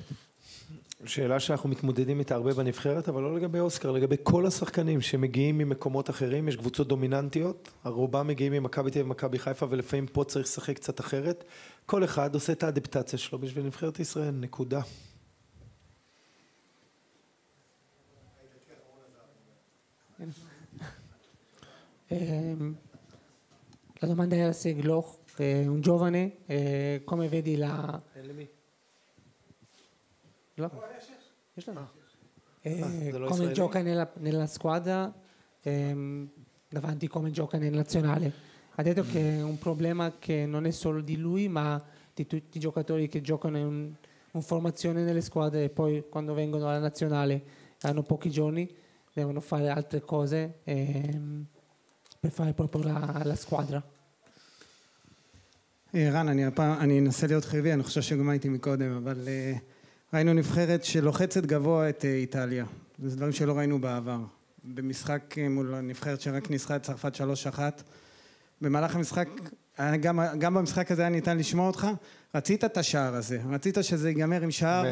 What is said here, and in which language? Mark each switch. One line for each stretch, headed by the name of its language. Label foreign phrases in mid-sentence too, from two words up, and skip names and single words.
Hebrew: שאלה שאנחנו מתמודדים איתה הרבה בנבחרת, אבל לא לגבי אוסקר, לגבי כל השחקנים שמגיעים ממקומות אחרים. יש קבוצות דומיננטיות, הרובם מגיעים ממכבי תל אביב ומכבי חיפה, ולפעמים פה צריך לשחק קצת אחרת. כל אחד עושה את האדפטציה שלו בשביל נבחרת ישראל, נקודה.
Italian: La domanda era se Gloch, un giovane, come vedi לא.
Hebrew: יש לנו. זה לא
Italian: Come
Hebrew: ישראלי?
Italian: gioca nella squadra davanti come gioca nel nazionale. Ha detto che è un problema che non è solo di lui, ma di tutti i giocatori che giocano in formazione nelle squadre e poi quando vengono alla nazionale hanno pochi giorni, devono fare altre cose per fare proprio la squadra.
Hebrew: רן, אני אנסה להיות חיובי, אני חושב שגם הייתי מקודם, אבל ראינו נבחרת שלוחצת גבוה את איטליה. זה דברים שלא ראינו בעבר. במשחק מול הנבחרת שרק ניסחה את צרפת 3-1. במהלך המשחק, גם במשחק הזה היה ניתן לשמוע אותך, רצית את השער הזה, רצית שזה ייגמר עם שער.